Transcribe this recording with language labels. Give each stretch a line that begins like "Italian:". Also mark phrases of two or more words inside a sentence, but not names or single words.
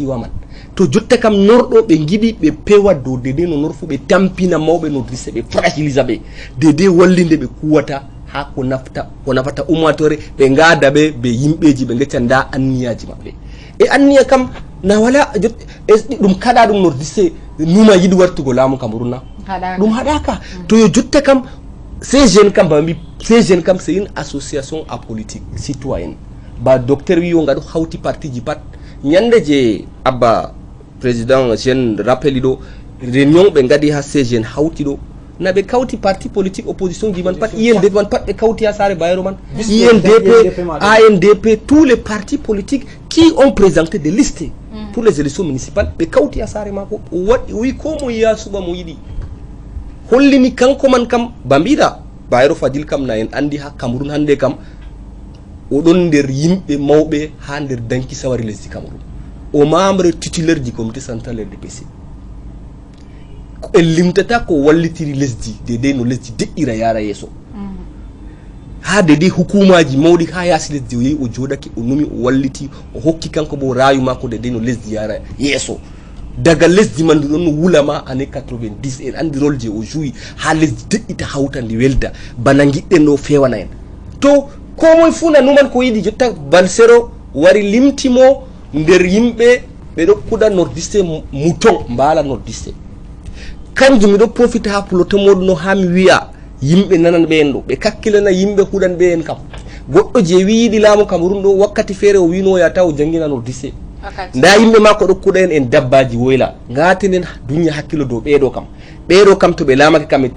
Fula: wa man to jotta kam norɗo ɓe giɗi ɓe pewa dow dede no nor fu ɓe tampina mawɓe nordiste ɓe fragilisa ɓe dede wallinde ɓe kuwata ha ko nafata ummatore ɓe ngada ɓe yimɓeji ɓe gacca nda anniyaji maɓɓe e anniya kam na wala ɗum kaɗa ɗum nordiste numa yiɗi wartugo laamu Cameroun na ɗum haɗaka to yo jotta kam
French: ces jeunes
Fula: kam bambi
French: ces jeunes
Fula: kam
French: c'est une association apolitique citoyenne
Fula: ba docteur wi o ngaɗo hawti parti ji pat ñande je abba président jeune rappeli ɗo réunion ɓe ngaɗi ha
French: ces jeunes
Fula: hawti ɗo na ɓe kawti
French: parti politique opposition
Fula: ji man pat INDP man pat ɓe kawti ha sare Bayero man INDP ANDP
French: tous les partis politiques qui ont présenté des listes pour les élections municipales
Fula: ɓe kawti ha sare mako o wi ko mo yiya suɓa mo yiɗi hollini kanko man kam bambiɗa Bayero Fadil kam na en andi ha Cameroun hande kam oɗon nder yimɓe mawɓe ha nder danki sawari lesdi Cameroun o
French: membre titulaire du comité central RDPC
Fula: en limtata ko wallitiri lesdi dede no lesdi deƴƴira yara yeeso ha dede hukumaji mawɗi ha yaasi lesdi o yehi o joɗake o numi o walliti o hokki kanko bo rayu makko dede no lesdi yara yeeso daga lesdi man ɗum ɗon no wulama année 90 en andi rôle je o jouyi ha lesdi deƴƴita hawta ndi welda bana giɗɗen ɗo fewana en to ko moye fuu nanuman ko yiɗi jotta Valsero wari limtimo nder yimɓe ɓe ɗo kuɗa nordiste mouton mbala nordiste kanjum miɗo profite ha ploto moɗum no ha mi wiya yimɓe nanan ɓe en ɗo ɓe kakkilana yimɓe huɗan ɓe en kam goɗɗo je wiiɗi laamu Cameroun ɗo wakkati feere o wino yata o jangginano disse nda yimɓe makko ɗokkuɗa en dabbaji woyla gatinen duña hakkilo dow ɓeɗo kam to ɓe laamake kam min